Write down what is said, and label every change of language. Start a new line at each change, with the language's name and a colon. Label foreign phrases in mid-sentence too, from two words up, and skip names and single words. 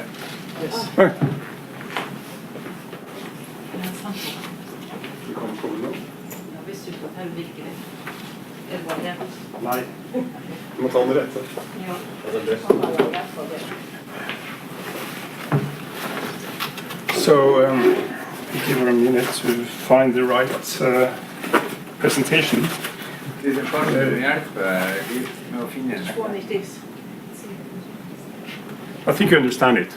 English: Yes.
Norwegian: Du kan komme nå. Nei, du må ta den rette.
English: So, give her a minute to find the right presentation. I think you understand it.